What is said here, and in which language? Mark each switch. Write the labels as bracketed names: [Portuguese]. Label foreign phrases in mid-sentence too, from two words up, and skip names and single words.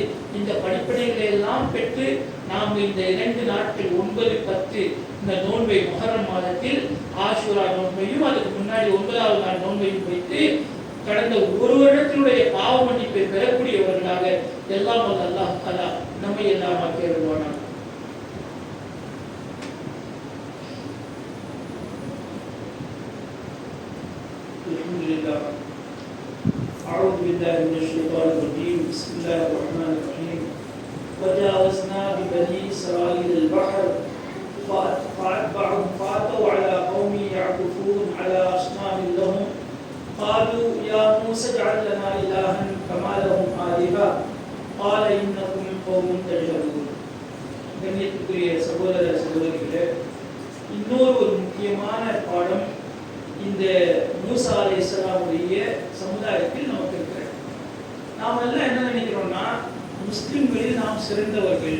[Tamil] இந்த படிப்பினைகளை எல்லாம் பெற்று நாம் இந்த 2 நாட்கள் 9, 10 இந்த நோன்பை முஹர்ரம் மாதத்தில் ஆஷூரா நோன்பையும் அதுக்கு முன்னாடி 9வது நாள் நோன்பையும் வைத்து கடந்த ஒரு வருடத்தினுடைய பாவ மன்னிப்பை பெறக்கூடியவர்களாக எல்லாம் [Arabic] الله تعالى [Tamil] நம்மை எல்லாம் ஆக்கியருள்வானாக. அல்ஹம்துலில்லாஹ். [Arabic] أعوذ بالله من الشيطان الرجيم. بسم الله الرحمن الرحيم. وجاوزنا ببني إسرائيل البحر فأتبعهم فأتوا على قوم يعكفون على أصنام لهم قالوا يا موسى اجعل لنا إلها كما لهم آلهة قال إنكم قوم تجهلون. [Tamil] கண்ணியத்துக்குரிய சகோதர சகோதரிகளே, இன்னொரு முக்கியமான பாடம் இந்த மூசா அலைஹிஸ்ஸலாமுடைய சமுதாயத்தில் நமக்கு இருக்கிறது. நாம் எல்லாம் என்ன நினைக்கிறோம்னா, முஸ்லிம்களில் நாம் சிறந்தவர்கள்.